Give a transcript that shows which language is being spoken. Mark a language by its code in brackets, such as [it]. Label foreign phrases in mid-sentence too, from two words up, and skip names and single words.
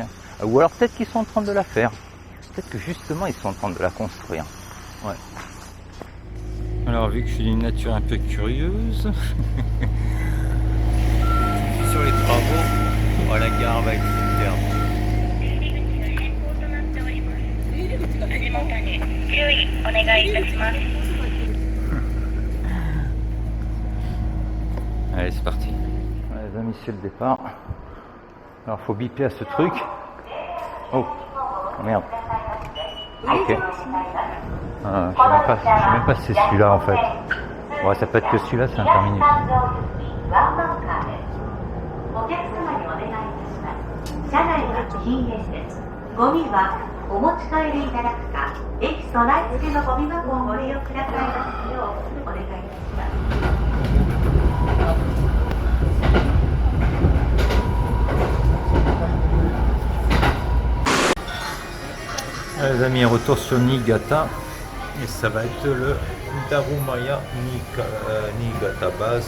[fr] Ou alors peut-être qu'ils sont en train de la faire. Peut-être que justement, ils sont en train de la construire. Ouais. Alors, vu que je suis d'une nature un peu curieuse, sur les travaux, oh, la gare va être superbe. [ja] 注意お願いいたします。 [fr] Allez, c'est parti. Ouais, les amis, c'est le départ. Alors, faut biper à ce truc. Oh, merde. Ok. Ah, je sais même pas si c'est celui-là en fait. Ouais, ça peut être que celui-là, c'est un terminus. [ja] お客様にお願いいたします。車内は禁煙です。ゴミはお持ち帰りいただくか、駅備え付けのゴミ箱をご利用くださいますようお願いいたします。 [fr] Les amis, retour sur Niigata et ça va être le Darumaya Niigata base.